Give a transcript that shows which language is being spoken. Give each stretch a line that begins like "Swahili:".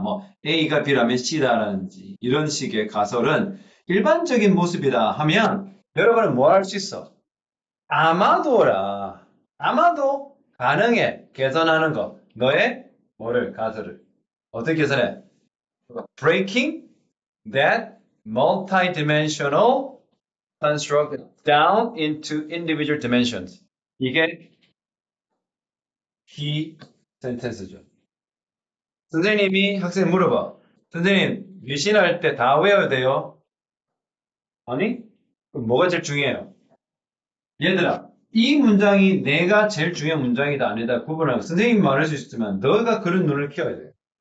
Korean: 뭐 A가 B라면 C다라든지 이런 식의 가설은 일반적인 모습이다 하면 여러분은 뭐 할 수 있어? 아마도라. 아마도 가능해. 개선하는 거. 너의 뭐를 가설을 어떻게 개선해?
English: Breaking that multidimensional construct down into individual dimensions.
Korean: 이게 key sentence 죠. 선생님이 학생 물어봐. 선생님, 외신할 때 다 외워야 돼요? 아니? 그럼 뭐가 제일 중요해요? 얘들아, 이 문장이 내가 제일 중요한 문장이다 아니다 구분하고 선생님이 말할 수 있으면 너가 그런 눈을 키워야 돼.